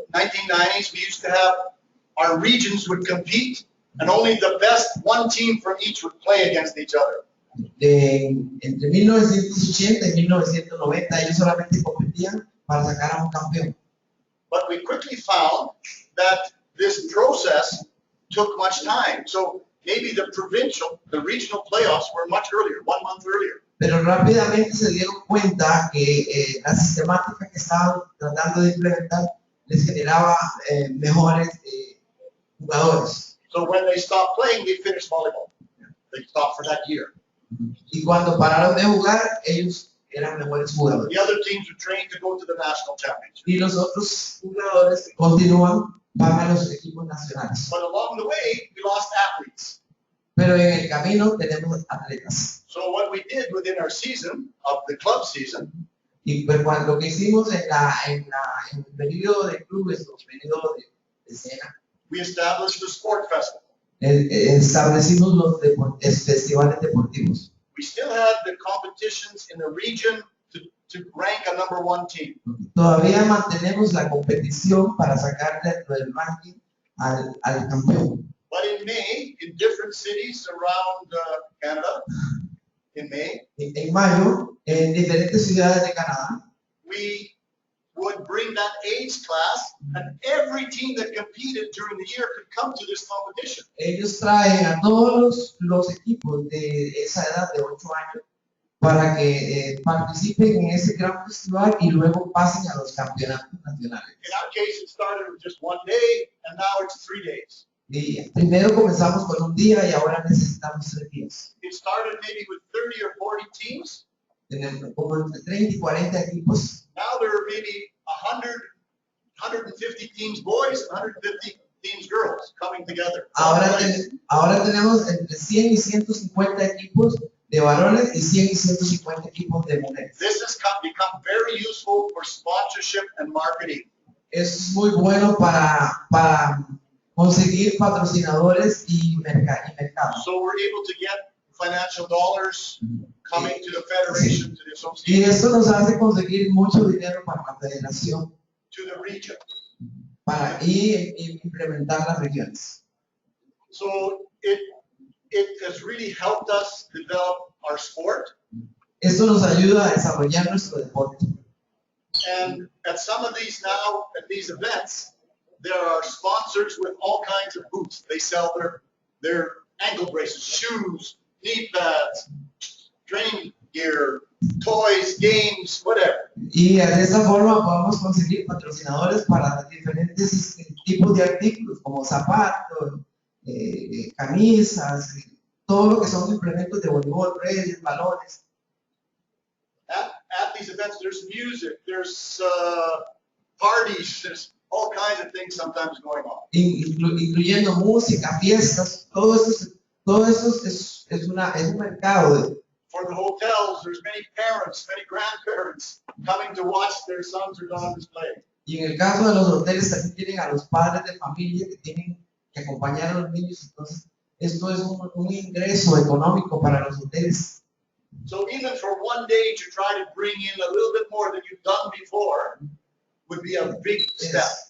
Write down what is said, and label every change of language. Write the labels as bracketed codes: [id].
[en] 1990s, we used to have our regions would compete, and only the best one team from each would play against each other. [es] Entre 1980 y 1990 ellos solamente competían para sacar a un campeón. [en] But we quickly found that this process took much time. So maybe the regional playoffs were much earlier, 1 month earlier. [es] Pero rápidamente se dieron cuenta que la sistemática que estaban tratando de implementar les generaba mejores jugadores. [en] So when they stopped playing, they finished volleyball. They stopped for that year. [es] Y cuando pararon de jugar, ellos eran mejores jugadores. [en] The other teams were trained to go to the national championship. [es] Y los otros jugadores que continúan van a los equipos nacionales. [en] But along the way, we lost athletes. [es] Pero en el camino tenemos atletas. [en] So what we did within our season, of the club season, [es] Y pues lo que hicimos en el periodo de clubes, o periodo de escena, [en] we established the sport festival. [es] establecimos los festivales deportivos. [en] We still had the competitions in the region to rank a number 1 team. [es] Todavía mantenemos la competición para sacar dentro del ranking al campeón. [en] But in May, in different cities around Canada, in May, [es] En mayo, en diferentes ciudades de Canadá, [en] we would bring that age class, and every team that competed during the year could come to this competition. [es] ellos traen a todos los equipos de esa edad de 8 años para que participen en ese gran festival y luego pasen a los campeonatos nacionales. [en] In our case, it started with just 1 day, and now it's 3 days. [es] Y primero comenzamos con un día y ahora necesitamos 3 días. [en] It started maybe with 30 or 40 teams. [es] Tenemos como entre 30 y 40 equipos. [en] Now there are maybe 100, 150 teams boys, 150 teams girls coming together. [es] Ahora tenemos entre 100 y 150 equipos de varones y 100 y 150 equipos de mujeres. [en] This has become very useful for sponsorship and marketing. [es] Es muy bueno para conseguir patrocinadores y mercado. [en] So we're able to get financial dollars coming to the federation, to the [es] Y [en] association, [es] esto nos hace conseguir mucho dinero para la federación [en] to the region. [es] para implementar las regiones. [en] So it has really helped us develop our sport. [es] Esto nos ayuda a desarrollar nuestro deporte. [en] And at some of these now, at these events, there are sponsors with all kinds of booths. They sell their ankle braces, shoes, knee pads, training gear, toys, games, whatever. [es] Y de esta forma podemos conseguir patrocinadores para diferentes tipos de artículos como zapatos, camisas, todo lo que son implementos de voleibol, redes, balones. [en] At these events, there's music, there's parties, there's all kinds of things sometimes going on. [es] Incluyendo música, fiestas, todo esto es un mercado. [en] For the hotels, there's many parents, many grandparents coming to watch their sons or daughters play. [es] Y en el caso de los hoteles también tienen a los padres de familia que tienen que acompañar a los niños. Entonces, esto es un ingreso económico para los hoteles. [en] So even for 1 day to try to bring in a little bit more than you've done before would be a big step.